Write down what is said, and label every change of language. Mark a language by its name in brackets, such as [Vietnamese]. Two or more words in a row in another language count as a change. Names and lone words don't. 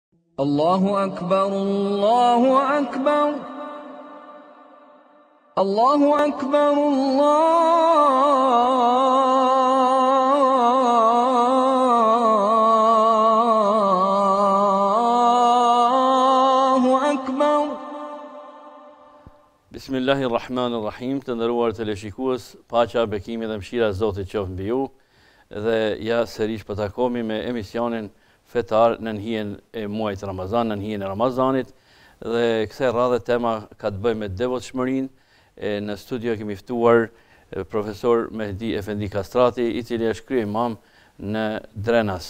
[Arabic] الله أكبر الله أكبر الله أكبر الله أكبر. بسم الله الرحمن الرحيم, [Albanian] të nderuar teleshikues, paqja, bekimi dhe mëshira e Zotit qoftë mbi ju. Dhe ja sërish po takohemi me emisionin fetar në hijen e muajit Ramazan, në hijen e Ramazanit, dhe kësaj radhe tema ka të bëjë me devotshmërinë. Në studio kemi ftuar profesor Mehdi Efendi Kastrati, i cili është kryeimam në Drenas.